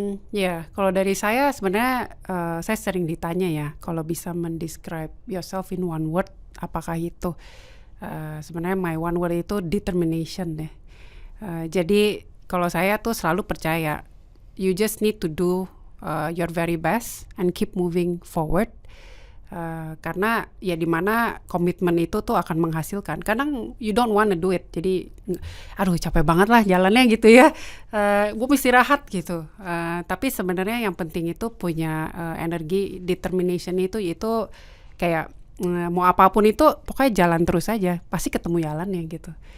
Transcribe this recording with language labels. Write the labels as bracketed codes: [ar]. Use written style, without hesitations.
[id] Ya, kalau dari saya sebenarnya saya sering ditanya ya, kalau bisa mendescribe [en] yourself in one word, [id] apakah itu? Sebenarnya [en] my one word [id] itu determination deh. Jadi kalau saya tuh selalu percaya [en] you just need to do your very best and keep moving forward. [id] Karena ya dimana komitmen itu tuh akan menghasilkan. Kadang [en] you don't wanna do it, [id] jadi aduh capek banget lah jalannya gitu ya, gue mesti istirahat gitu. Tapi sebenarnya yang penting itu punya energi, determination itu kayak mau apapun itu pokoknya jalan terus aja, pasti ketemu jalannya gitu.